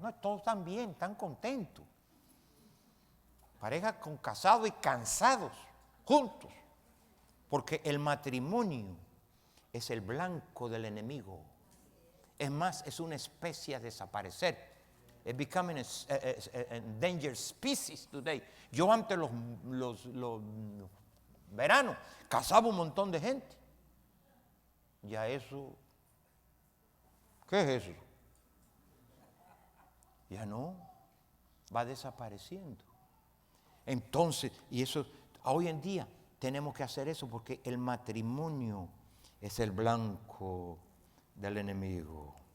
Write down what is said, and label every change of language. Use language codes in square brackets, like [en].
[es] No, todos están bien, están contentos. Parejas con casados y cansados, juntos. Porque el matrimonio es el blanco del enemigo. Es más, es una especie a desaparecer. [en] It's becoming a endangered species today. [es] Yo antes los veranos casaba un montón de gente. Ya eso, ¿qué es eso? Ya no, va desapareciendo. Entonces, y eso, hoy en día tenemos que hacer eso porque el matrimonio es el blanco del enemigo.